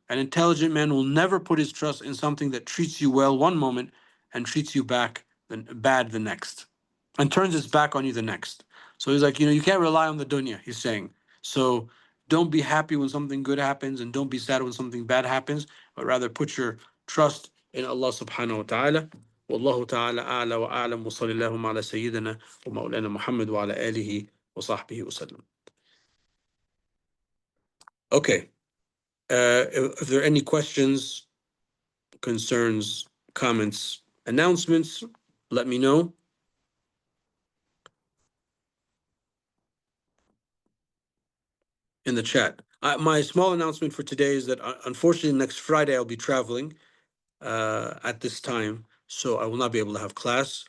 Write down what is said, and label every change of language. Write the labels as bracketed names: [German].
[English] An intelligent man will never put his trust in something that treats you well one moment and treats you back bad the next, and turns its back on you the next. So he's like, you can't rely on the dunya, he's saying. So don't be happy when something good happens, and don't be sad when something bad happens, but rather put your trust in Allah subhanahu wa ta'ala. [Arabic] والله تعالى أعلى وأعلم وصلى اللهم على سيدنا ومولانا محمد وعلى آله وصحبه وسلم. [English] Okay. If there are any questions, concerns, comments, announcements, let me know. In the chat. My small announcement for today is that unfortunately next Friday I'll be traveling at this time, so I will not be able to have class.